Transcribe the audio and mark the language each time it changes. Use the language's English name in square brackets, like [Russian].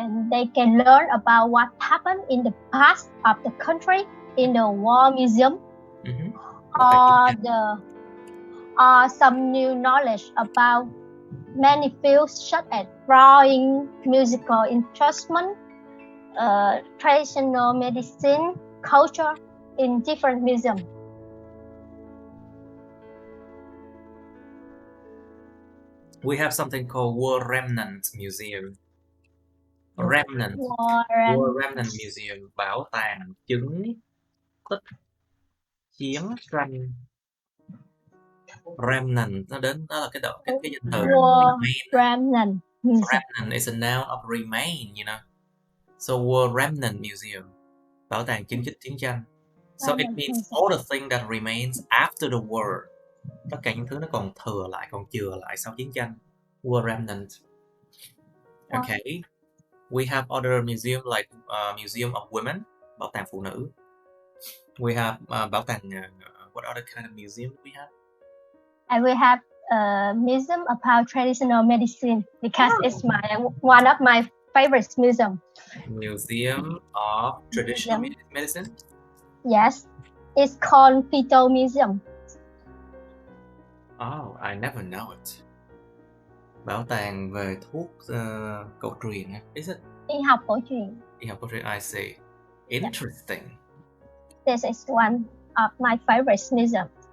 [English] they can learn about what happened in the past of the country in the war museum, or some new knowledge about many fields such as drawing, musical instrument, traditional medicine, culture in different museums. We have something called War Remnant Museum. Remnant. [Vietnamese] War Remnant Museum, bảo tàng chứng tích chiến tranh. Remnant, nó là cái danh từ. [English] War Remnant Museum. Remnant is a noun of remain, you know. [Vietnamese] So War Remnant Museum, bảo tàng chứng tích chiến tranh. [English] So it means all the things that remains after the war. [Vietnamese] Tất cả những thứ nó còn thừa lại, còn chừa lại sau chiến tranh. [English] War Remnant. Okay. We have other museum like Museum of Women, [Vietnamese] bảo tàng phụ nữ. [English] We have [Vietnamese] bảo tàng [English] what other kind of museum we have? And we have a museum about traditional medicine because it's one of my favorite museum. Museum of Traditional Medicine? Yes, it's called Fetal Museum. Oh, I never know it. [Vietnamese] Bảo tàng về thuốc cổ truyền, [English] is it? [Vietnamese] Y học cổ truyền. Y học cổ truyền, [English] I see. Interesting. This is one of my favorite museum.